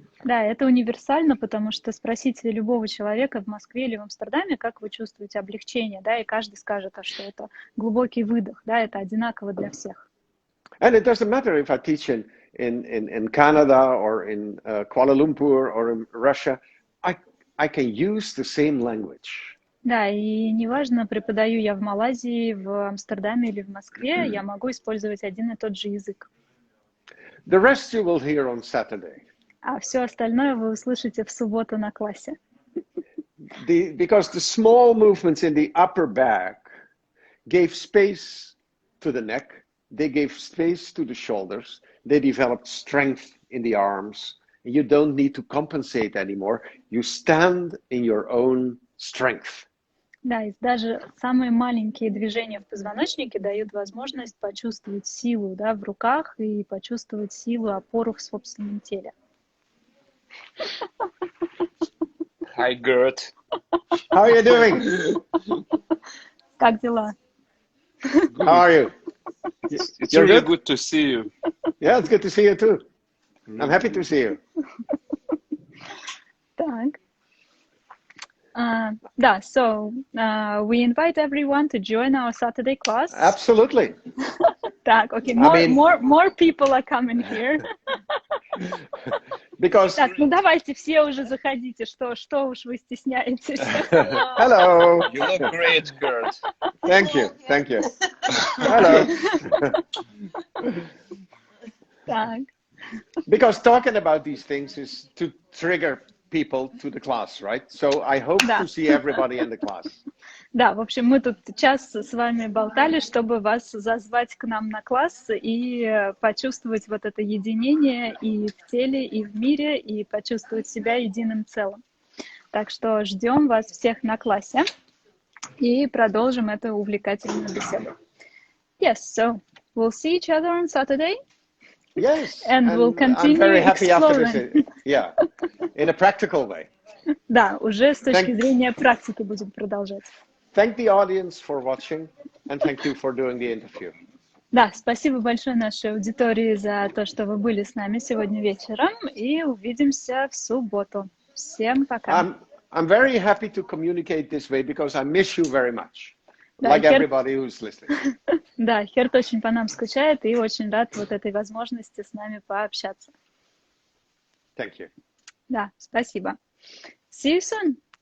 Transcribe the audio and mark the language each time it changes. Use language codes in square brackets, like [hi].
[ru] Да, это универсально, потому что спросите любого человека в Москве или в Амстердаме, как вы чувствуете облегчение, да, и каждый скажет, что это глубокий выдох, да, это одинаково для всех. [en] And it doesn't matter if I teach in Canada or in Kuala Lumpur or in Russia, I can use the same language. [ru] Да, и неважно, преподаю я в Малайзии, в Амстердаме или в Москве, я могу использовать один и тот же язык. [en] The rest you will hear on Saturday. [ru] А все остальное вы услышите в субботу на классе. [en] Because the small movements in the upper back gave space to the neck, they gave space to the shoulders, they developed strength in the arms, and you don't need to compensate anymore. You stand in your own strength. [ru] Да, и даже самые маленькие движения в позвоночнике дают возможность почувствовать силу, да, в руках и почувствовать силу, опору в собственном теле. [en] Hi, Gert. How are you doing? [ru] Как дела? [en] How are you? It's really good to see you. Yeah, it's good to see you too. I'm happy to see you. [ru] Так. [en] Да, so we invite everyone to join our Saturday class. Absolutely. Так, okay, more people are coming here. Because... [ru] Так, ну давайте все уже заходите, что уж вы стесняетесь. [en] Hello. You look great, Gert. Thank you. Hello. [ru] Так. [en] Because talking about these things is to trigger people to the class, right? So I hope to see everybody in the class. [ru] Да, в общем, мы тут час с вами болтали, чтобы вас зазвать к нам на класс и почувствовать вот это единение и в теле, и в мире, и почувствовать себя единым целым. Так что ждем вас всех на классе и продолжим эту увлекательную беседу. [en] Yes, so we'll see each other on Saturday. Yes, and we'll continue I'm very happy exploring. after this. Yeah, in a practical way. [ru] Да, уже с точки зрения практики будем продолжать. [en] Thank the audience for watching, and thank you for doing the interview. [ru] Да, спасибо большое нашей аудитории за то, что вы были с нами сегодня вечером, и увидимся в субботу. Всем пока. [en] I'm very happy to communicate this way because I miss you very much, [ru] да, [en] like everybody who's listening. [ru] Да, Херт очень по нам скучает и очень рад вот этой возможности с нами пообщаться. [en] Thank you. [ru] Да, спасибо. [en] See you soon.